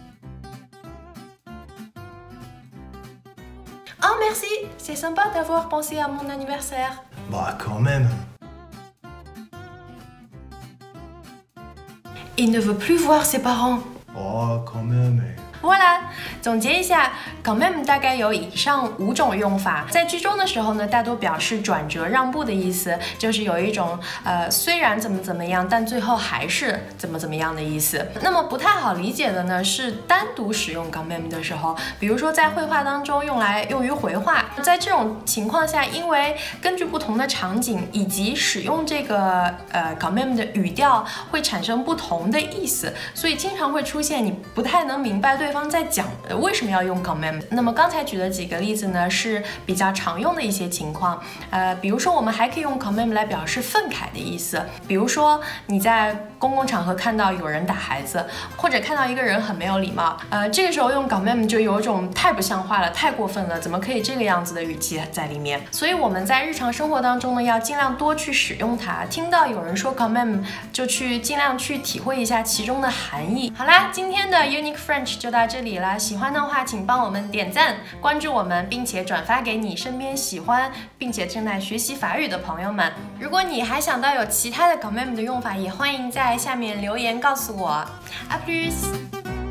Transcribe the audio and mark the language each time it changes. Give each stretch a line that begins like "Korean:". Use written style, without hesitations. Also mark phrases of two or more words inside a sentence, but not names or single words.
French: Oh merci, c'est sympa d'avoir pensé à mon anniversaire. Bah, quand même. Il ne veut plus voir ses parents. Oh, quand même. Voilà，
Chinese: 总结一下
French: quand même
Chinese: 大概有以上5种用法，在句中的时候呢，大多表示转折让步的意思，就是有一种虽然怎么样，但最后还是怎么样的意思。那么不太好理解的呢，是单独使用
French: quand même
Chinese: 的时候，比如说在绘画当中用于回话，在这种情况下，因为根据不同的场景以及使用这个
French: quand même
Chinese: 的语调会产生不同的意思，所以经常会出现你不太能明白对方在讲为什么要用 quand même。那么刚才举的几个例子呢，是比较常用的一些情况。比如说我们还可以用
French: quand même
Chinese: 来表示愤慨的意思。比如说你在公共场合看到有人打孩子，或者看到一个人很没有礼貌，这个时候用
French: quand même
Chinese: 就有一种太不像话了，太过分了，怎么可以这个样子的语气在里面？所以我们在日常生活当中呢，要尽量多去使用它。听到有人说
French: quand même，
Chinese: 就尽量去体会一下其中的含义。好啦，今天的 Unique French 就到这里了。喜欢的话，请帮我们点赞、关注我们，并且转发给你身边喜欢并且正在学习法语的朋友们。如果你还想到有其他的
French: quand même
Chinese: 的用法，也欢迎在下面留言告诉我。
French: À plus。